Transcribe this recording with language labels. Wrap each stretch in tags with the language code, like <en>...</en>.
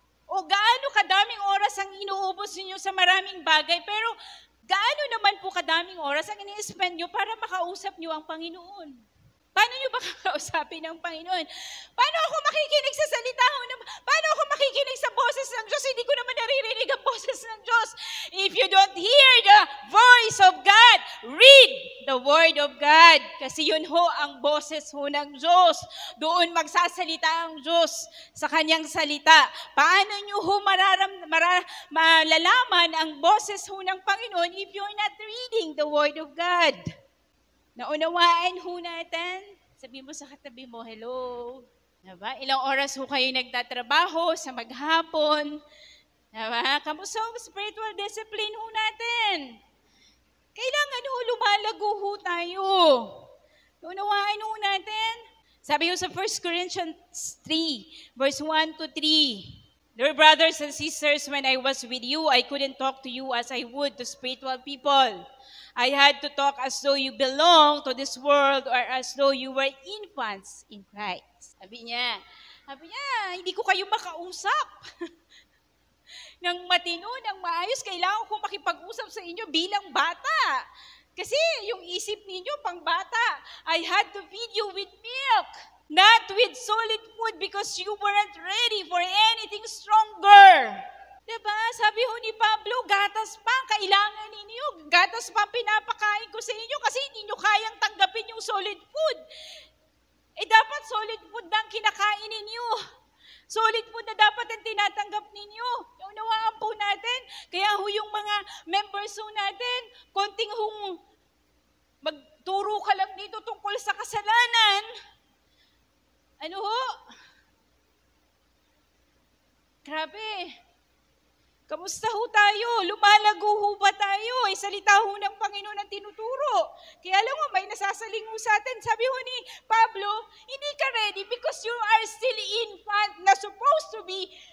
<tl>O gaano kadaming oras ang inuubos ninyo sa maraming bagay, pero gaano naman po kadaming oras ang ini-spend nyo para makausap nyo ang Panginoon? Paano nyo ba kakausapin ng Panginoon? Paano ako makikinig sa salita ho? Paano ako makikinig sa boses ng Diyos? Hindi ko naman naririnig ang boses ng Diyos.</tl> <en>If you don't hear the voice of God, read the Word of God.</en> <tl>Kasi yun ho ang boses ho ng Diyos. Doon magsasalita ang Diyos sa kanyang salita. Paano nyo ho malalaman ang boses ho ng Panginoon</tl> <en>if you're not reading the Word of God?</en> <tl>Naunawaan ho natin. Sabi mo sa katabi mo, hello. Diba? Ilang oras ho kayo nagtatrabaho sa maghapon. Diba? Kamusta ang spiritual discipline ho natin? Kailangan ho, lumalago ho tayo. Unawaan ho natin. Sabi ho sa</tl> <en>1 Corinthians 3, verse 1 to 3, Dear brothers and sisters, when I was with you, I couldn't talk to you as I would to spiritual people. I had to talk as though you belong to this world or as though you were infants in Christ.</en> <tl>Sabi niya, hindi ko kayo makausap. Nang matino, nang maayos, kailangan ko makipag-usap sa inyo bilang bata. Kasi yung isip ninyo, pang bata,</tl> <en>I had to feed you with milk, not with solid food because you weren't ready for anything stronger.</en> <tl>Diba? Sabi ho ni Pablo, gatas pa ang kailangan ninyo. Gatas pa ang pinapakain ko sa inyo kasi hindi nyo kayang tanggapin yung solid food. Dapat solid food na ang kinakain ninyo. Solid food na dapat ang tinatanggap ninyo. Naunawaan po natin. Kaya ho yung mga members ho natin, konting hong magturo ka lang dito tungkol sa kasalanan. Ano ho? Grabe. Kamusta ho tayo? Lumalago ho ba tayo? Salita ho ng Panginoon ang tinuturo. Kaya alam mo, may nasasaling ho sa atin. Sabi ho ni Pablo, hindi ka ready</tl> <en>because you are still infant</en> <tl>na supposed to be.</tl>